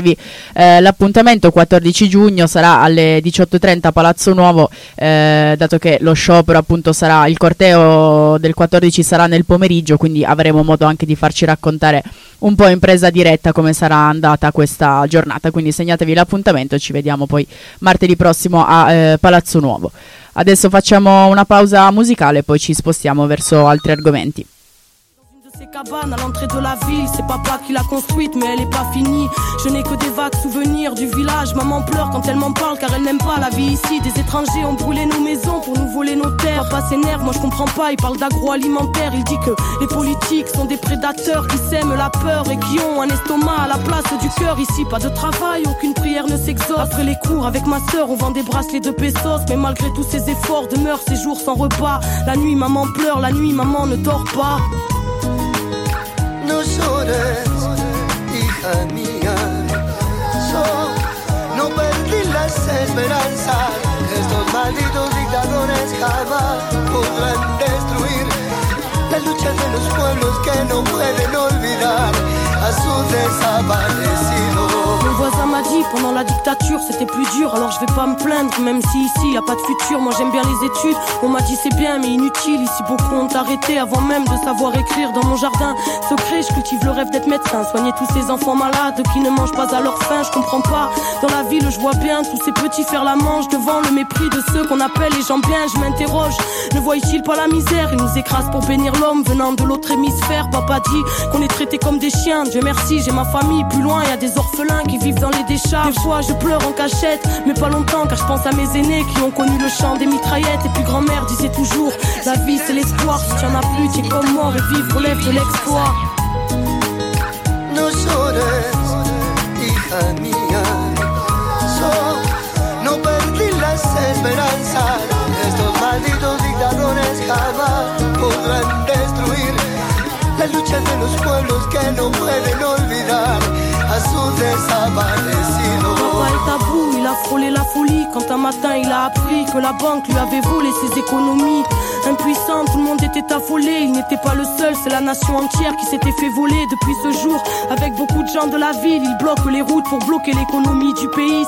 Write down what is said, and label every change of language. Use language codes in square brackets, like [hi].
[it] ricordarvi l'appuntamento 14 giugno sarà alle 18.30 a Palazzo Nuovo, dato che lo sciopero appunto sarà, il corteo del 14 sarà nel pomeriggio, quindi avremo modo anche di farci raccontare un po' in presa diretta come sarà andata questa giornata, quindi segnatevi l'appuntamento, ci vediamo poi martedì prossimo a Palazzo Nuovo. Adesso facciamo una pausa musicale e poi ci spostiamo verso altri argomenti. [fr] Cabane à l'entrée de la ville, c'est papa qui l'a construite, mais elle est pas finie. Je n'ai que des vagues souvenirs du village. Maman pleure quand elle m'en parle, car elle n'aime pas la vie ici. Des étrangers ont brûlé nos maisons pour nous voler nos terres. Papa s'énerve, moi je comprends pas. Il parle d'agroalimentaire. Il dit que les politiques sont des prédateurs qui sèment la peur et qui ont un estomac à la place du cœur. Ici, pas de travail, aucune prière ne s'exauce. Après les cours avec ma sœur, on vend des bracelets de pesos. Mais malgré tous ses efforts, demeure ses jours sans repas. La nuit, maman pleure, la nuit, maman ne dort pas. [es] No llores, hija mía, yo no perdí las esperanzas. Estos malditos dictadores jamás podrán destruir la lucha de los pueblos que no pueden olvidar a sus desaparecidos. [fr] M'a dit pendant la dictature c'était plus dur, alors je vais pas me plaindre, même si ici y a pas de futur. Moi j'aime bien les études, on m'a dit c'est bien mais inutile. Ici beaucoup ont arrêté avant même de savoir écrire. Dans mon jardin secret je cultive le rêve d'être médecin, soigner tous ces enfants malades qui ne mangent pas à leur faim. Je comprends pas, dans la ville je vois bien tous ces petits faire la manche devant le mépris de ceux qu'on appelle les gens bien. Je m'interroge, ne voient-ils pas la misère? Ils nous écrasent pour bénir l'homme venant de l'autre hémisphère. Papa dit qu'on est traités comme des chiens. Dieu merci, j'ai ma famille. Plus loin y a des orphelins qui vivent dans les décharges. Des fois je pleure en cachette, mais pas longtemps, car je pense à mes aînés qui ont connu le chant des mitraillettes. Et puis grand-mère disait toujours, la vie c'est l'espoir. Si t'en as plus, t'es comme mort, et vivre lève de l'exploit. [es] No llores, hija mía, yo no perdí las esperanzas. Estos malditos dictadores jamás podrán destruir la lucha de los pueblos que no pueden olvidar a sus desaparecidos. [fr] Tabou, il a frôlé la folie quand un matin il a appris que la banque lui avait volé ses économies. Impuissant, tout le monde était affolé. Il n'était pas le seul, c'est la nation entière qui s'était fait voler. Depuis ce jour, avec beaucoup de gens de la ville, ils bloquent les routes pour bloquer l'économie du pays.